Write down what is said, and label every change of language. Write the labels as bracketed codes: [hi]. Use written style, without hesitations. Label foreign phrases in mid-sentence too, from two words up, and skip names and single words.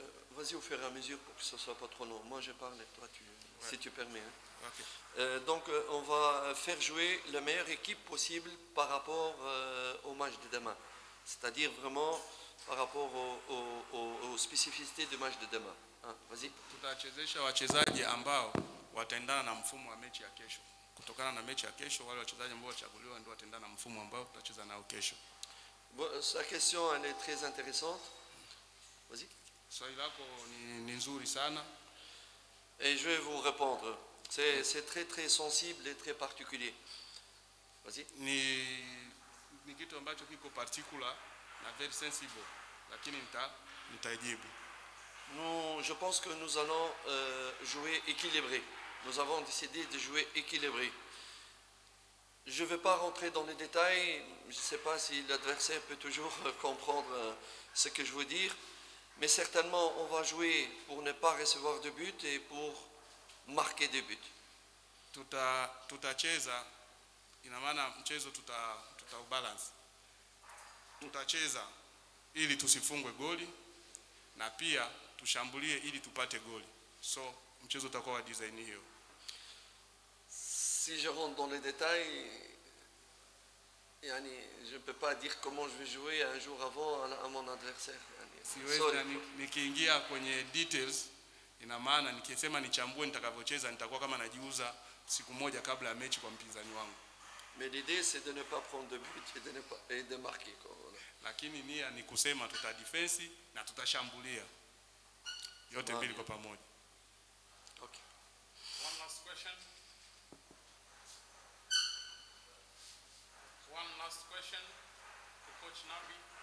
[fr] Vas-y au fur et à mesure pour que ce ne soit pas trop long. Moi je parle et toi si tu permets. Hein. Okay. Donc on va faire jouer la meilleure équipe possible par rapport au match de demain. C'est-à-dire vraiment par rapport aux spécificités du match de demain. Hein, vas-y. [sw] Tutachezesha wachezaji ambao wataendana na mfumo wa mechi ya kesho. Kutokana na mechi ya kesho, wale wachezaji ambao wachaguliwa ndio wataendana na mfumo ambao tutacheza nao kesho. [fr] Bon, sa question elle est très intéressante. Vas-y. [sw] Swali lako ni nzuri sana. [fr] Et je vais vous répondre. C'est très très sensible et très particulier. Vas-y. [sw] Ni kitu ambacho kiko particular na [en] very sensible, [sw] lakini nitajibu. [fr] Je pense que nous allons jouer équilibré. Nous avons décidé de jouer équilibré. Je ne vais pas rentrer dans les détails. Je ne sais pas si l'adversaire peut toujours comprendre ce que je veux dire. Mais certainement, on va jouer pour ne pas recevoir de but et pour marquer des buts. [sw] Tutacheza, ina maana mchezo tutaubalance. Tutacheza ili tusifungwe goli na pia tushambulie ili tupate goli. So mchezo utakuwa wa design hiyo. [fr] Si je rentre dans les détails, je ne peux pas dire comment je vais jouer un jour avant à mon adversaire. [sw] Nikiingia kwenye details, ina maana nikisema nichambue nitakavyocheza nitakuwa kama najiuza siku moja kabla ya mechi kwa mpinzani wangu. [fr] Mais l'idée c'est de ne pas prendre de but et de marquer. [sw] Lakini nia ni kusema tutadefense na tutashambulia. Yote mbili kwa pamoja. Okay. [en] One last question. One last question to Coach Nabi.